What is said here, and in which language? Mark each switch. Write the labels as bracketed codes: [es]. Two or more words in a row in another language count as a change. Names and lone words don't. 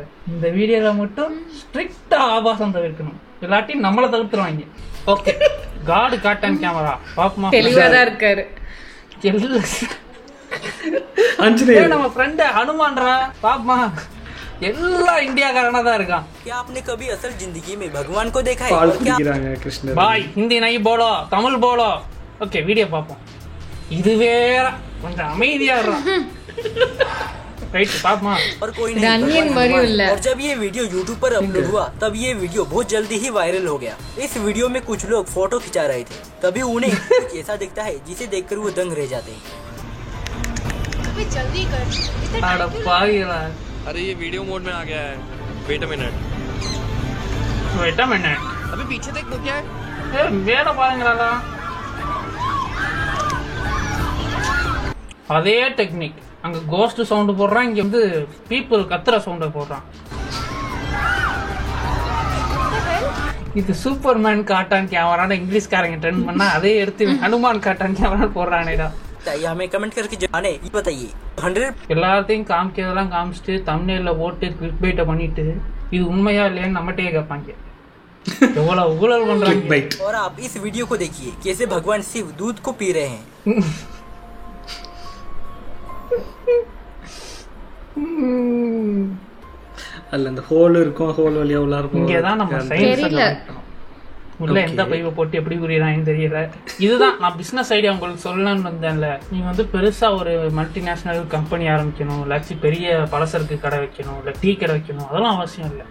[ta] இந்த வீடியோல மட்டும் ஸ்ட்ரிக்டா ஆபாசம் தவிர்க்கணும், இல்லாட்டி நம்மளை தவிர்த்துருவாங்க. ஓகே, [en] God caught on camera [ta] பாப்போமா? தெளிவாதான் இருக்காரு. நம்ம ஃப்ரெண்ட் ஹனுமான்ரா பாப்போமா? எல்லா இந்தியாக்காரனா தான் இருக்கான். [hi] क्या आपने कभी असल जिंदगी में भगवान को देखा है? [ta] பால் குடிக்கிறாங்க கிருஷ்ணர். [hi] भाई हिंदी नहीं बोलो, तमिल बोलो. [ta] ஓகே, வீடியோ பாப்போம். இது வேற கொஞ்சம் அமைதியா இருறான். ரைட் பாப்போமா? [hi] और कोई नहीं, रनियन भगवान मरियो हनुमान। ला। और जब ये वीडियो YouTube पर अपलोड हुआ तब ये वीडियो बहुत जल्दी ही वायरल हो गया। इस वीडियो में कुछ लोग फोटो खिंचा रहे थे, तभी उन्हें कुछ ऐसा दिखता है जिसे देखकर वो दंग रह जाते हैं। जल्दी कर, [ta] அட பாவிகளா. [hi] अरे ये वीडियो मोड में आ गया है। [en] wait a minute, [hi] अभी पीछे देख तो क्या है। [ta] வேற பாருங்களா, அதே டெக்னிக். அங்க [en] ghost sound [ta] போடுறான், இங்க வந்து பீப்புள் கத்துற சவுண்ட போடுறான். இது சூப்பர்மேன் [en] caught on camera [ta] இங்கிலீஷ்காரங்க ட்ரெண்ட் பண்ணா அதே எடுத்து ஹனுமான் [en] caught on camera [ta] போடுறானேடா. [hi] हमें कमेंट करके जाने बताइए 100 [ta] எல்லாத்தையும் காமிக்கிறதெல்லாம் காமிச்சிட்டு தம்ப்நெயில்ல போட்டு [en] click bait [ta] பண்ணிட்டு இது உண்மையா இல்லையான்னு நம்மகிட்டே கேட்பாங்க. எவ்வளவு ஊழல் பண்றாங்க. [hi] और आप इस वीडियो को देखिए कैसे भगवान शिव दूध को पी रहे हैं। [ta] அல்ல அந்த ஹோல் இருக்கும், ஹோல் வழியா உள்ள இருக்கும். இங்கதான் நம்ம தெரியல. உள்ள எந்த பைப்பை போட்டு எப்படி புரியுறாங்கன்னு தெரியல. இதுதான் நான் [en] business idea [ta] உங்களுக்கு சொல்லலாம்னு வந்தேன்ல. நீங்க வந்து பெருசா ஒரு [en] multinational company [ta] ஆரம்பிக்கணும், இல்லாச்சி பெரிய பலசரக்கு கடை வைக்கணும், இல்ல டீ கடை வைக்கணும், அதெல்லாம் அவசியம் இல்லை.